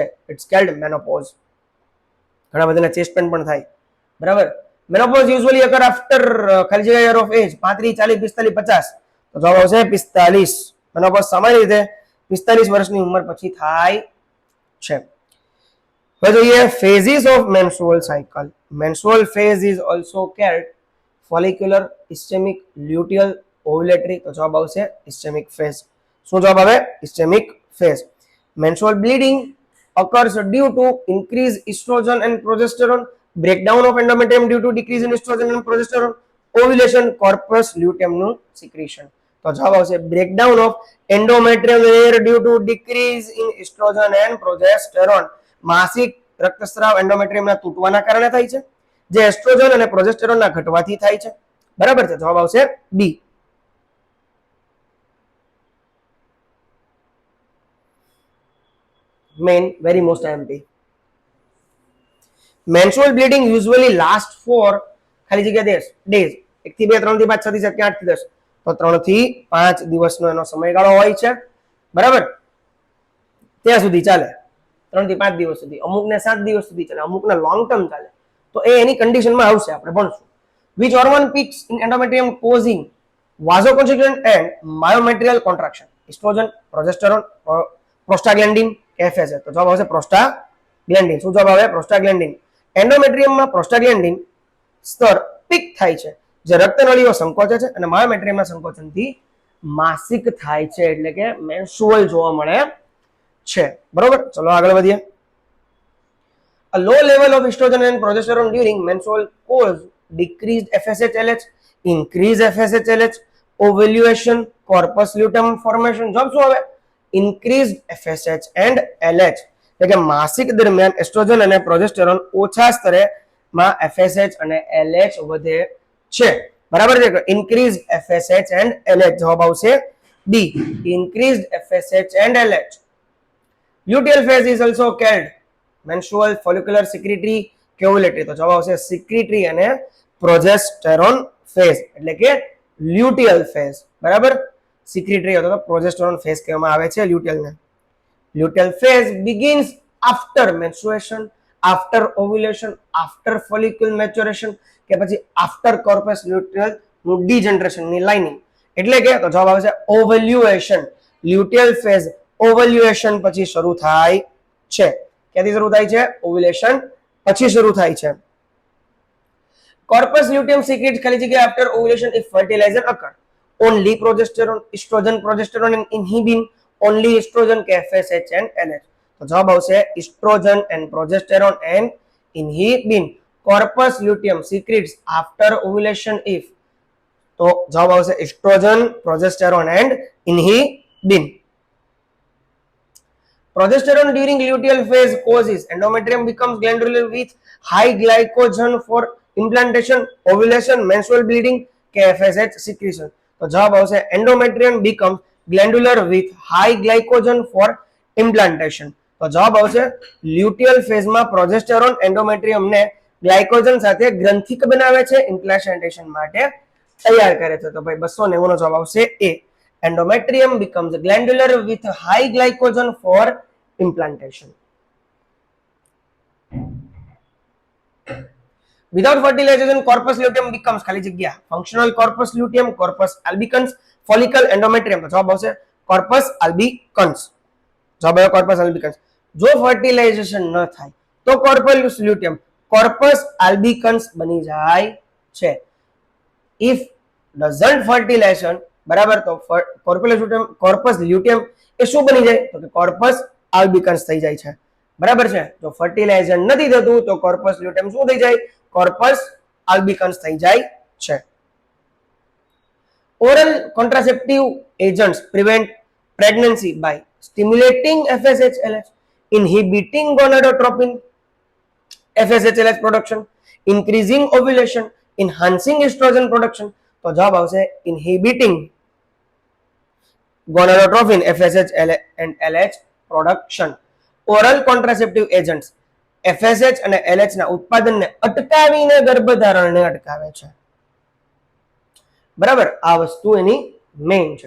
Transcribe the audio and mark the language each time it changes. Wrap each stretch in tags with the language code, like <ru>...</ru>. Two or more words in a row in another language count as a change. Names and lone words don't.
<en>It's called menopause.</en> <gu>ઘણા બધાને</gu> <en>chest pain</en> <gu>પણ થાય. બરાબર.</gu> <en>Menopause usually occur after</en> <gu>ખાલી જગ્યા</gu> <en>year of age 35, 40, 45, 50.</en> <gu>તો જવાબ આવશે 45. મેનોપોઝ સામાન્ય રીતે 45 વર્ષની ઉંમર પછી થાય છે. હવે જોઈએ</gu> <en>phases of menstrual cycle. Menstrual phase is also called follicular, ischemic, luteal, ovulatory.</en> <gu>તો જવાબ આવશે</gu> <en>ischemic phase.</en> <gu>શું જવાબ આવે?</gu> <en>ischemic phase. Menstrual bleeding occurs due to increased estrogen and progesterone, breakdown of endometrium due to decrease in estrogen and progesterone, ovulation, corpus luteum નું secretion.</en> <gu>તો જવાબ આવશે</gu> <en>breakdown of endometrium layer due to decrease in estrogen and progesterone.</en> <gu>માસિક રક્તસ્રાવ એન્ડોમેટ્રિયમના તૂટવાના કારણે થાય છે, જે એસ્ટ્રોજન અને પ્રોજેસ્ટેરોનના ઘટવાથી થાય છે. બરાબર છે, જવાબ આવશે બી.</gu> <en>main very most IMP. menstrual bleeding usually last for</en> <gu>ખાલી જગ્યા</gu> <en>days 1 થી 2 3 થી 5 6 થી 7 કે 8 થી 10.</en> <gu>તો 3 થી 5 દિવસનો એનો સમયગાળો હોય છે. બરાબર, ત્યાં સુધી ચાલે. 3 થી 5 દિવસ સુધી, અમુકને 7 દિવસ સુધી ચાલે, અમુકને</gu> <en>long term</en> <gu>ચાલે. તો એ એની કન્ડિશનમાં આવશે, આપણે ભણશું.</gu> <en>which hormone peaks in endometrium causing vasoconstriction and myometrial contraction? estrogen, progesterone, prostaglandin કે FSH?</en> <gu>તો જવાબ આવશે પ્રોસ્ટાગ્લેન્ડિન. શું જવાબ આવે? પ્રોસ્ટાગ્લેન્ડિન. એન્ડોમેટ્રિયમમાં પ્રોસ્ટાગ્લેન્ડિન સ્તર પીક થાય છે, જે રક્તનળીઓ સંકોચે છે અને માયોમેટ્રિયમના સંકોચનથી માસિક થાય છે, એટલે કે મેન્સ્ટ્રુઅલ જોવા મળે છે. બરોબર, ચલો આગળ વધીએ.</gu> <en>A low level of estrogen and progesterone during menstrual cause decreased FSH-LH, increased FSH-LH, ovulation, corpus luteum formation.</en> <gu>જોબ શું આવે?</gu> <en>increased FSH and LH.</en> <gu>એટલે કે માસિક દરમિયાન એસ્ટ્રોજન અને પ્રોજેસ્ટેરોન ઓછા સ્તરે માં FSH અને LH વધે છે. બરાબર છે,</gu> <en>increased FSH and LH.</en> <gu>જવાબ આવશે ડી,</gu> <en>increased FSH and LH. luteal phase is also called menstrual, follicular, secretory કે ovulatory?</en> <gu>તો જવાબ આવશે secretory અને</gu> <en>progesterone phase,</en> <gu>એટલે કે</gu> <en>luteal phase.</en> <gu>બરાબર, secretory અથવા</gu> <en>progesterone phase</en> <gu>કહેવામાં આવે છે luteal ને.</gu> <en>luteal phase begins after menstruation, after ovulation, after follicle maturation</en> <gu>કે પછી</gu> <en>after corpus luteal નું degeneration ની lining.</en> <gu>એટલે કે તો જવાબ આવશે ovulation.</gu> <en>luteal phase ovulation</en> <gu>પછી શરૂ થાય છે. ક્યાંથી શરૂ થાય છે? ovulation પછી શરૂ થાય છે.</gu> <en>corpus luteum secretes</en> <gu>ખાલી જગ્યા</gu> <en>after ovulation if fertilizer occur. only progesterone, estrogen, progesterone and inhibin, only estrogen કે FSH and LH?</en> <gu>તો જવાબ આવશે</gu> <en>estrogen and progesterone and inhibin. corpus luteum secretes after ovulation if?</en> <gu>તો જવાબ આવશે</gu> <en>estrogen, progesterone and inhibin. progesterone during luteal phase causes endometrium becomes glandular with high glycogen for implantation, ovulation, menstrual bleeding કે FSH secretion?</en> <gu>તો જવાબ આવશે</gu> <en>endometrium becomes glandular with high glycogen for implantation.</en> <gu>તો જવાબ આવશે</gu> <en>luteal phase</en> <gu>માં પ્રોજેસ્ટેરોન એન્ડોમેટ્રિયમ ને ગ્લાયકોજન સાથે ગ્રંથિક બનાવે છે, ઇમ્પ્લાન્ટેશન માટે તૈયાર કરે છે. તો ભાઈ 290 નો જવાબ આવશે એ.</gu> <en>endometrium becomes glandular with high glycogen for implantation. without fertilization corpus luteum becomes</en> <gu>ખાલી જગ્યા</gu> <en>functional corpus luteum, corpus albicans, follicle, endometrium.</en> <gu>તો જવાબ આવશે</gu> <en>corpus albicans.</en> <gu>જવાબ આવ્યો</gu> <en>corpus albicans.</en> <gu>જો ફર્ટિલાઇઝેશન ન થાય તો</gu> <en>corpus luteum corpus albicans</en> <gu>બની જાય છે.</gu> <en>if doesn't fertilization,</en> <gu>બરાબર, તો</gu> <en>corpus luteum</en> <gu>એ શું બની જાય? તો કે</gu> <en>corpus albicans</en> <gu>થઈ જાય છે. બરાબર છે, જો ફર્ટિલાઇઝેશન નથી થતું તો</gu> <en>corpus luteum</en> <gu>શું થઈ જાય?</gu> <en>corpus albicans</en> <gu>થઈ જાય છે.</gu> <en>oral contraceptive agents prevent pregnancy by stimulating FSH-LH, inhibiting gonadotropin FSH-LH production, increasing ovulation, enhancing estrogen production.</en> <gu>તો જવાબ આવશે</gu> <en>inhibiting gonadotropin FSH and LH production. oral contraceptive agents</en> <gu>FSH અને LH ના ઉત્પાદનને અટકાવીને ગર્ભધારણને અટકાવે છે. બરાબર, આ વસ્તુ એની મેઇન છે.</gu>